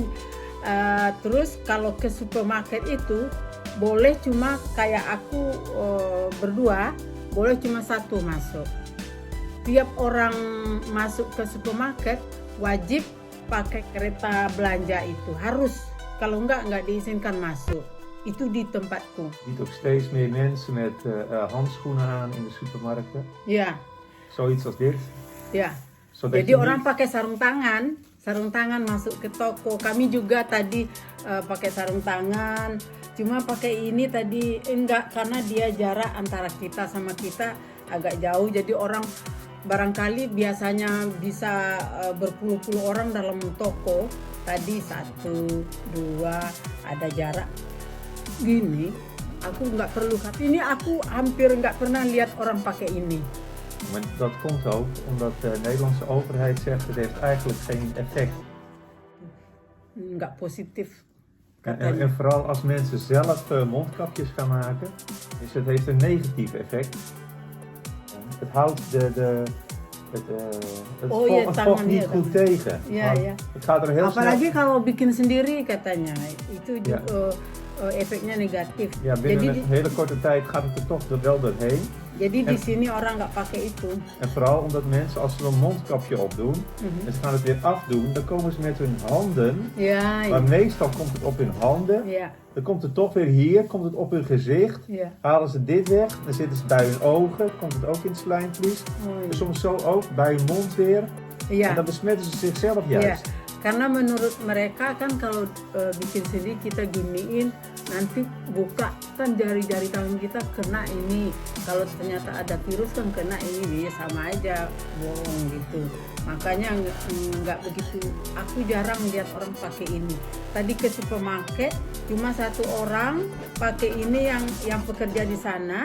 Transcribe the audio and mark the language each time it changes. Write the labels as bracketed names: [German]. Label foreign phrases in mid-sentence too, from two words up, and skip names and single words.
[Indonesian] Terus kalau ke supermarket itu boleh cuma kayak aku berdua, boleh cuma satu masuk. Tiap orang masuk ke supermarket wajib pakai kereta belanja itu, harus. Kalau nggak diizinkan masuk. Itu di tempatku. [Dutch] Je ziet ook steeds meer mensen met handschoenen aan in de supermarkten. [Indonesian] Ya. [Dutch] Zoiets als dit. [Indonesian] Ya. [Dutch] Zodat [Indonesian] Jadi orang pakai sarung tangan masuk ke toko. Kami juga tadi pakai sarung tangan. Cuma pakai ini tadi enggak, karena dia jarak antara kita sama kita agak jauh. Jadi orang barangkali biasanya bisa berpuluh-puluh orang dalam toko. Tadi 1, 2 ada jarak. Gini, aku nggak perlu. Ini aku hampir nggak pernah lihat orang pakai ini. [Dutch] Maar dat komt ook omdat de Nederlandse overheid zegt het heeft eigenlijk geen effect. [Indonesian] Nggak positif. [Dutch] En vooral als mensen zelf mondkapjes gaan maken, dus het heeft een negatief effect. Het houdt het vocht niet goed tegen. Ja. Het gaat er heel [Indonesian] Apalagi [Dutch] snel. [Indonesian] kalau bikin sendiri katanya, itu [Dutch] Ja. [Indonesian] efeknya negatif. [Dutch] Ja, binnen een hele korte tijd gaat het er toch wel doorheen. [Indonesian] Jadi di sini orang nggak pakai itu. [Dutch] En vooral omdat mensen als ze een mondkapje opdoen en ze gaan het weer afdoen, dan komen ze met hun handen. Ja. Maar meestal komt het op hun handen. Ja. Dan komt het toch weer hier, komt het op hun gezicht. Ja. Halen ze dit weg, dan zitten ze bij hun ogen, komt het ook in het slijmvlies. En soms zo ook bij hun mond weer. Ja. En dan besmetten ze zichzelf [Indonesian] Ya, [Dutch] juist. [Indonesian] karena menurut mereka kan kalau bikin sendiri kita giniin, nanti buka kan jari-jari tangan kita kena ini. Kalau ternyata ada virus kan kena ini, ya sama aja bohong gitu. Makanya nggak begitu. Aku jarang lihat orang pakai ini. Tadi ke supermarket cuma satu orang pakai ini yang pekerja di sana.